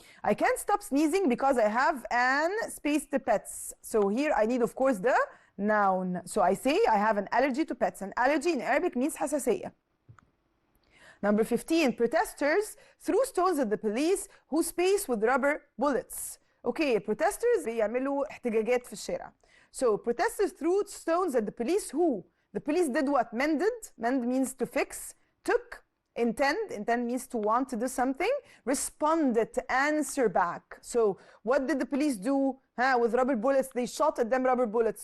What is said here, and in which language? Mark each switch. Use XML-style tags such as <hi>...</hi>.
<en>I can't stop sneezing because I have an space to pets. So here I need, of course, the noun. So I say I have an allergy to pets. And allergy in Arabic means حساسية. Number 15, protesters threw stones at the police who spaced with rubber bullets. Okay, protesters</en> <ar>بيعملوا احتجاجات في الشارع.</ar> <en>So protesters threw stones at the police who? The police did what? Mended. Mend means to fix. Took. Intend. Intend means to want to do something. Responded, to answer back. So what did the police do with rubber bullets? They shot at them rubber bullets.</en>